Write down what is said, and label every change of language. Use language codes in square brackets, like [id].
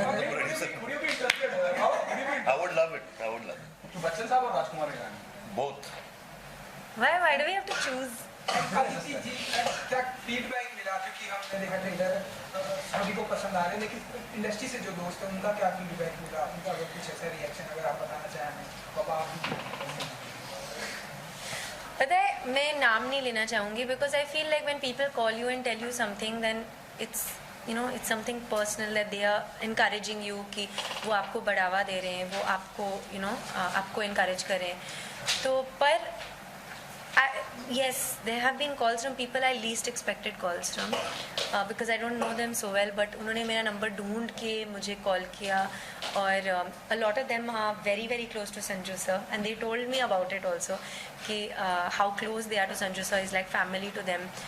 [en] Producer, I would love it. [hi] तो बच्चन साहब और राजकुमार ईरानी. [en] Both. Why do we have to choose? [hi] Aditi जी, क्या फीडबैक मिला? क्योंकि हमने देखा ट्रेलर सभी को पसंद आ रहे हैं, लेकिन इंडस्ट्री से जो दोस्त हैं उनका क्या फीडबैक मिला? उनका अगर कुछ ऐसा रिएक्शन अगर आप बताना चाहें. बाबा, पता है, मैं नाम नहीं लेना चाहूँगी, [en] because I feel like when people call you and tell you something, then it's it's something personal, that they are encouraging you, [hi] कि वो आपको बढ़ावा दे रहे हैं, [en] वो आपको आपको encourage कर रहे हैं. [hi] तो पर [en] yes, there have been calls from people I least expected calls from, because I don't know them so well, but [hi] उन्होंने मेरा नंबर ढूंढ के मुझे कॉल किया, [en] और a lot of them are very, very close to Sanju sir, and they told me about it also, कि how close they are to Sanju sir, is like family to them.